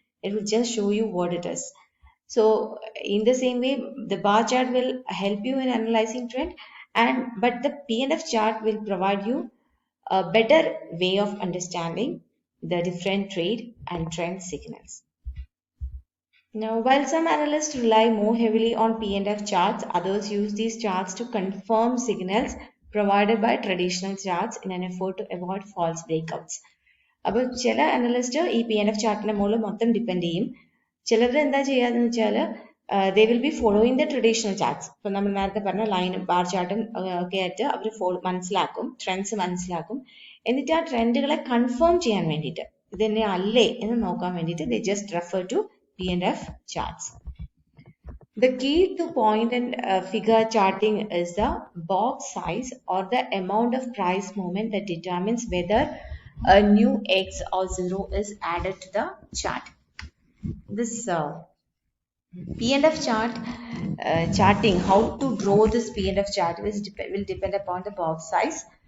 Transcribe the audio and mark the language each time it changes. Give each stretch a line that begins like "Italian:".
English: It will just show you what it is. So in the same way, the bar chart will help you in analyzing trend, but the P&F chart will provide you a better way of understanding the different trade and trend signals. Now, while some analysts rely more heavily on P&F charts, others use these charts to confirm signals provided by traditional charts in an effort to avoid false breakouts.
Malayalam: അപ്പോൾ ചില analyst ഈ P&F ചാർട്ടിന്റെ മുകളിൽ മൊത്തം depend ചെയ്യും. ചിലർ എന്താ ചെയ്യാന്ന് വെച്ചാൽ
English: They will be following the traditional charts.
Malayalam: ഇപ്പൊ നമ്മൾ നേരത്തെ പറഞ്ഞ ലൈനും ബാർ ചാർട്ടും ഒക്കെ ആയിട്ട് അവർ മനസ്സിലാക്കും, ട്രെൻഡ്സ് മനസ്സിലാക്കും. എന്നിട്ട് ആ ട്രെൻഡുകളെ കൺഫേം ചെയ്യാൻ വേണ്ടിയിട്ട് ഇത് തന്നെ അല്ലേ എന്ന് നോക്കാൻ വേണ്ടിയിട്ട്
English: They just refer to P&F charts. The key to point and figure charting is the box size or the amount of price movement that determines whether a new X or zero is added to the chart. This P&F chart charting, how to draw this P&F chart will depend upon the box size.